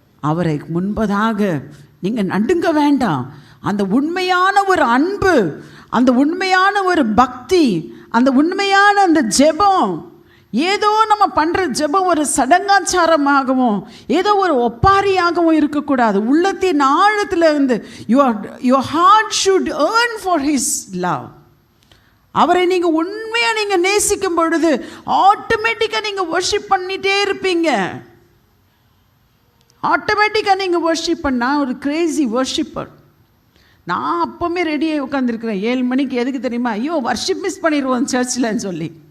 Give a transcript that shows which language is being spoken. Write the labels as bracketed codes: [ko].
[ta] அவரை முன்பதாக நீங்கள் நடுங்க வேண்டாம். அந்த உண்மையான ஒரு அன்பு, அந்த உண்மையான ஒரு பக்தி, அந்த உண்மையான அந்த ஜெபம், ஏதோ நம்ம பண்ணுற ஜெபம் ஒரு சடங்காச்சாரமாகவும் ஏதோ ஒரு ஒப்பாரியாகவும் இருக்கக்கூடாது. உள்ளத்தின் ஆழத்தில் இருந்து [en] your heart should earn for his love. [ta] அவரை நீங்கள் உண்மையாக நீங்கள் நேசிக்கும் பொழுது ஆட்டோமேட்டிக்காக நீங்கள் வர்ஷிப் பண்ணிகிட்டே இருப்பீங்க. ஆட்டோமேட்டிக்காக நீங்கள் வர்ஷிப் பண்ணால் ஒரு கிரேசி வர்ஷிப்பர். நான் அப்போவுமே ரெடியாக உட்காந்துருக்குறேன் 7 மணிக்கு. எதுக்கு தெரியுமா? ஐயோ வர்ஷிப் மிஸ் பண்ணிடுவோம் சர்ச்சில்ன்னு சொல்லி.